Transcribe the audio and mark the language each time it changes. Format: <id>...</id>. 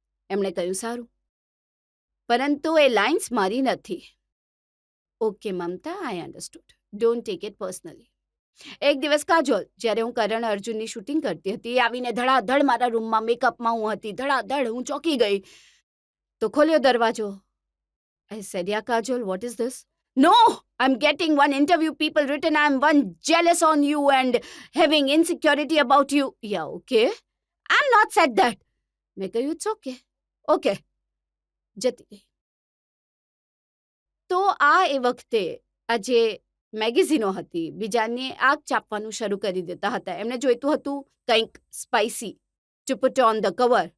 <gu>એમણે કહ્યું સારું, પરંતુ એ લાઇન્સ મારી નથી.</gu> <en>Okay Mamata, I understood, don't take it personally.</en> <gu>એક દિવસ કાજોલ, જ્યારે હું કરણ અર્જુનની શૂટિંગ કરતી હતી, એ આવીને ધડાધડ મારા રૂમમાં, મેકઅપમાં હું હતી, ધડાધડ હું ચોંકી ગઈ. તો ખોલ્યો દરવાજો.</gu> <en>I said, yeah, Kajol, what is this? No, I'm getting one interview, people written I'm one jealous on you and having insecurity about you. Yeah, okay. I'm not said that.</en> <gu>મેં કહ્યું,</gu> <en>it's okay. Okay.</en> <gu>જતી રહી. તો આ એ વખતે આ જે મેગેઝીનો હતી, બીજાને આગ ચાપવાનું શરૂ કરી દેતા હતા. એમને જોઈતું હતું કંઈક</gu> <en>Spicy to put on the cover.</en>